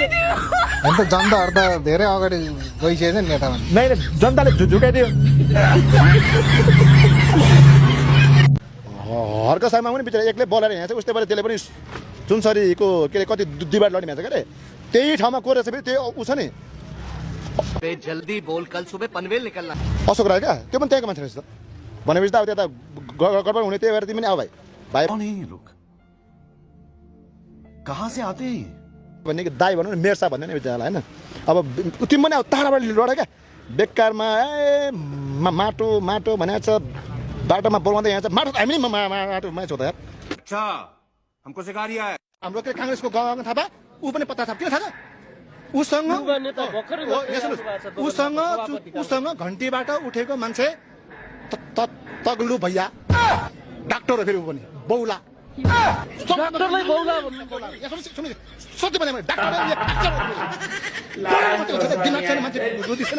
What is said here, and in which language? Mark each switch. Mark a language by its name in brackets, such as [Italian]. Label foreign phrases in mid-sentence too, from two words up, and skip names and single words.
[Nepali] अन्त जनताहरू त धेरै अगाडि गइसकेछ नि नेतामा। नै जनताले झुकाइदियो। हर्क शर्मा पनि बिचरा एक्लै बोलेर हिँड्छ, उस्तै पाराले त्यसले पनि सुनसरीको के अरे कति डिबेट लड्ने भन्छ के अरे, त्यही ठाउँमा को रहेछ फेरि त्यो ऊ छ नि [Hindi] जल्दी बोल, कल सुबह पनवेल निकलना। [Nepali] अशोक राई क्या, त्यो पनि त्यहाँको मान्छे रहेछ त। भनेपछि त अब त्यता गडबड हुने, त्यही भएर तिमी पनि आऊ भाइ भाइ [Hindi] कौन है ये लोग? कहाँ से आते हैं? [Nepali] भन्ने कि दाई भनौँ न, मेयर साहब भन्ने नि बिचरालाई होइन। अब तिमी पनि अब टाढाबाट लड क्या, बेकारमा ए माटो माटो भनेको छ, बाटोमा बोलाउँदै यहाँ छ माटो, हामी नि माटो मान्छे हो त यार। [Hindi] अच्छा, हमको सिखा रिया है। [Nepali] हाम्रो के काङ्ग्रेसको गगन थापा ऊ पनि पत्ता छ, किन थाहा छ? उसँग घन्टीबाट उठेको मान्छे तग्लु भैया डाक्टर हो फेरि ऊ पनि बौला। डाक्टरलाई बौला भन्नु सत्य भने डाक्टर दिमाग छैन मान्छे बुद्धि छैन।